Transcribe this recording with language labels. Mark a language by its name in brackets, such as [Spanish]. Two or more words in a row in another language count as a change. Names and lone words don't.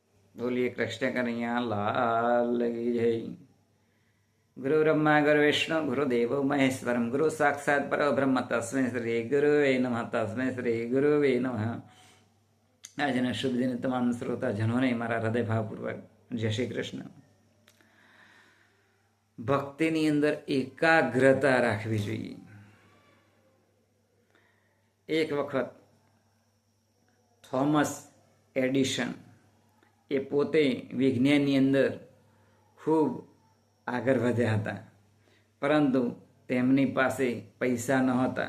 [Hindi] बोलिए कृष्ण कन्हैया लाल की जय। [Sanskrit] गुरु ब्रह्मा गुरु विष्णु गुरुदेव महेश्वरम गुरु साक्षात परब्रह्म तस्मै श्री गुरुवे नमः तस्मै श्री गुरुवे नमः। [Gujarati] આજના શુભ દિને તમામ શ્રોતાજનોને મારા હૃદયભાવપૂર્વક જય શ્રી કૃષ્ણ। ભક્તિની અંદર એકાગ્રતા રાખવી જોઈએ। એક વખત થોમસ એડિશન એ પોતે વિજ્ઞાનની અંદર ખૂબ આગળ વધ્યા હતા, પરંતુ તેમની પાસે પૈસા નહોતા।